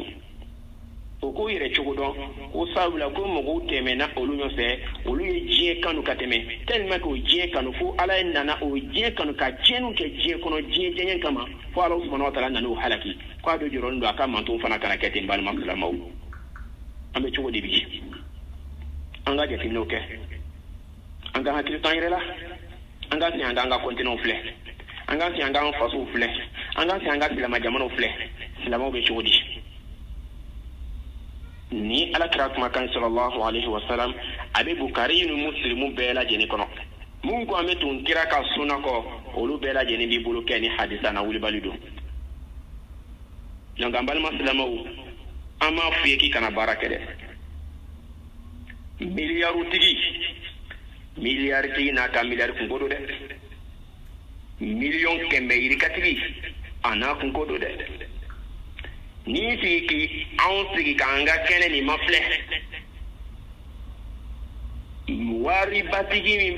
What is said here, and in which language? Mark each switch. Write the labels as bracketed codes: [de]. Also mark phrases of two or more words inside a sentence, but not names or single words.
[bm] o k'o yɛrɛ cogo dɔn ko sabula ko mɔgɔw tɛmɛna olu ɲɔfɛ olu ye diɲɛ kanu ka tɛmɛ [fr] tellement que [bm] o diɲɛ kanu fo ala ye nana o diɲɛ kanu ka tiɲɛniw kɛ diɲɛ kɔnɔ diɲɛ diɲɛ kama fo ala [ar] سبحانه وتعالى [bm] nana o halaki k'a bɛ jɔrɔlen don a ka mantonw fana kana kɛ ten balima silamɛw an bɛ cogo di bi an ka jateminɛw kɛ an ka hakili to an yɛrɛ la an ka segin an k'an ka kɔntinɛw filɛ an ka segin an k'an fasow filɛ an ka segin an ka silamɛ jamanaw filɛ silamɛw bɛ cogo di ni ala kira kumakan [ar] صلى الله عليه وسلم [bm] a bɛ Bukari ni Muslimu bɛɛ lajɛlen kɔnɔ mun ko an bɛ tun kira ka sunna kɔ olu bɛɛ lajɛlen b'i bolo kɛ ni hadisa na wulibali don donc an balima silamɛw an m'a f'i ye k'i kana baara kɛ dɛ miliyarutigi n'a ka miliyari kunko don dɛ miliyɔn kɛmɛ yirikatigi a n'a kunko don dɛ n'i sigi k'anw sigi k'an ka kɛnɛ nin ma filɛ waribatigi min